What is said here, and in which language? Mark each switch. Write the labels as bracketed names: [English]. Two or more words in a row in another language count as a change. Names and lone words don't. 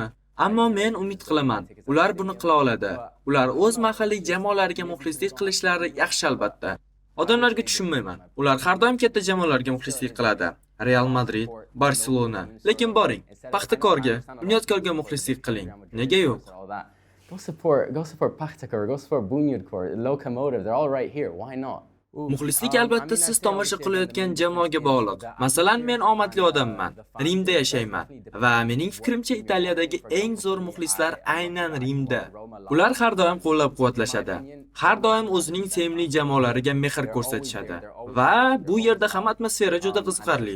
[Uzbek] Ammo men umid qilaman, ular buni qila oladi. Ular o'z mahalliy jamoalariga muxlislik qilishlari yaxshi albatta. Odamlarga tushunmayman. Ular har doim katta jamoalarga muxlislik qiladi. Real Madrid, Barcelona. Lekin boring, Paxtakorga, Bunyodkorga muxlislik qiling. Nega yo'q? [English] Go support Paxtakor, go support Bunyodkor, Lokomotiv. They're all right here. Why not? [Uzbek] Muxlislik albatta siz tomosha qilayotgan jamoaga bog'liq. Masalan, men omadli odamman. Rimda yashayman va mening fikrimcha Italiyadagi eng zo'r muxlislar aynan Rimda. Ular har doim qo'llab-quvvatlashadi. Har doim o'zining sevimli jamoalariga mehr ko'rsatishadi va bu yerda ham atmosfera juda qiziqarli.